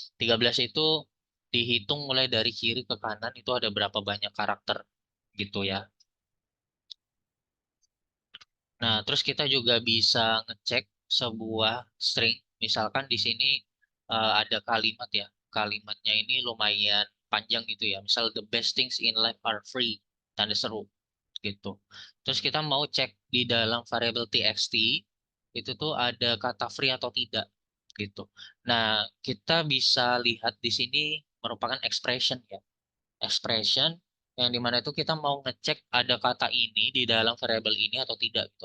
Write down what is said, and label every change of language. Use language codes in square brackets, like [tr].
[id] 13 itu dihitung mulai dari kiri ke kanan itu ada berapa banyak karakter gitu ya. Nah, terus kita juga bisa ngecek sebuah string. Misalkan di sini ada kalimat ya. Kalimatnya ini lumayan panjang gitu ya. [en] Misal the best things in life are free. [id] Tanda seru gitu. Terus kita mau cek di dalam variabel txt itu tuh ada kata free atau tidak gitu. Nah, kita bisa lihat di sini merupakan expression ya, expression yang dimana itu kita mau ngecek ada kata ini di dalam variabel ini atau tidak gitu.